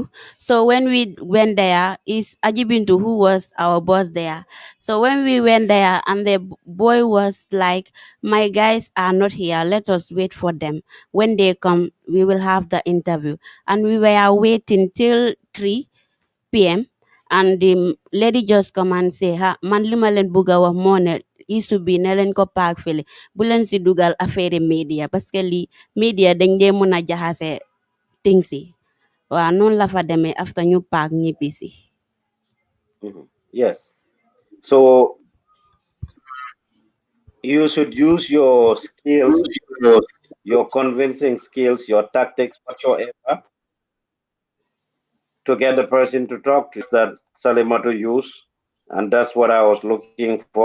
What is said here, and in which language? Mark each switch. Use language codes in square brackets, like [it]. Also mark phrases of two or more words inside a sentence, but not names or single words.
[en] So when we went there, is Ajibintu who was our boss there. So when we went there, and the boy was like, "My guys are not here. Let us wait for them. When they come, we will have the interview." And we were waiting till 3 p.m. And the lady just come and say, [wo] "Ha, man lima len buga wax moo ne isu bi ne len ko paak fele bu len si dugal [fr] affaire media parce que [wo] li media dañ dee mun a jaxase things yi." Waaw noonu la fa demee after ñu paak ñibbisi. [en] Yes. So you should use your skills, your convincing skills, your tactics, whatsoever, to get the person to talk to you. That Salima to use, and that's what I was looking for.